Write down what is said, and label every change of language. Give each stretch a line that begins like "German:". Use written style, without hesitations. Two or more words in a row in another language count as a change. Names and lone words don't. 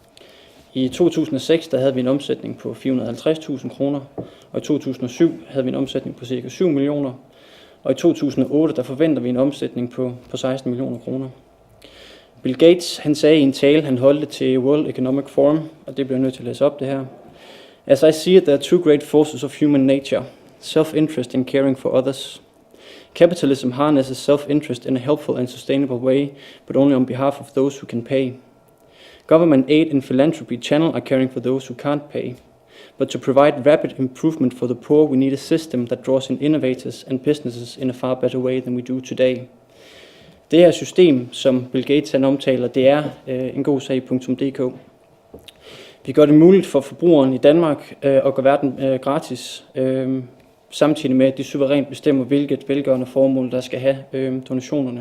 Danish: I 2006 der havde vi en omsætning på 450.000 kroner, og i 2007 havde vi en omsætning på ca. 7 millioner. Og i 2008 der forventer vi en omsætning på 16 millioner kroner. Bill Gates han sagde i en tale, han holdte til World Economic Forum, og det bliver jeg nødt til at læse op det her.
English: As I see it, there are two great forces of human nature, self-interest and caring for others. Capitalism harnesses self-interest in a helpful and sustainable way, but only on behalf of those who can pay. Government aid and philanthropy channel are caring for those who can't pay. But to provide rapid improvement for the poor, we need a system that draws in innovators and businesses in a far better way than we do today.
Danish: Det her system, som Bill Gates han omtaler, det er engosag.dk. Vi gør det muligt for forbrugeren i Danmark at gøre verden gratis, samtidig med at de suverænt bestemmer, hvilket velgørende formål, der skal have donationerne.